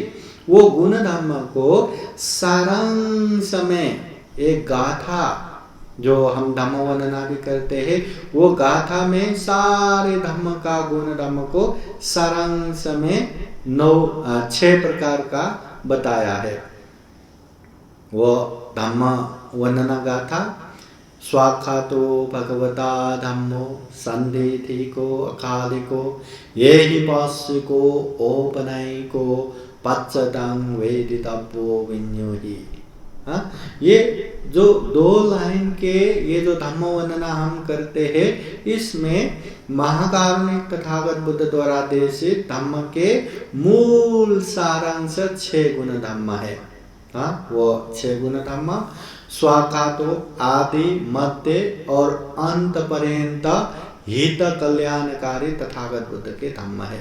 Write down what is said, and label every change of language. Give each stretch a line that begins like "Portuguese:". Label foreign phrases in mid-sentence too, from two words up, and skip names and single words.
Hindi: वो गुण धम्म को सारांश में एक गाथा, जो हम धम्म वर्णना भी करते हैं, वो गाथा में सारे धम्म का गुण धम्म को सारांश में 6 प्रकार का बताया है। वो धम्म वर्णना गाथा
Pali: स्वाख्यातो भगवता धम्मो संदेथिको अकालिको ये ही पास्विको औपनयिको पच्चतंग वेदितव्यो विन्योहि।
Hindi: ये जो 2 लाइन के ये जो धम्म वर्णना हम करते हैं, इसमें महाकारुणिक तथागत बुद्ध द्वारा देशित धम्म के मूल सारांश 6 गुण धम्म है। वो 6 गुण धम्म स्वाखातो आदि, मध्य और अंत पर्यंत हित कल्याणकारी तथागत बुद्ध के धम्म है।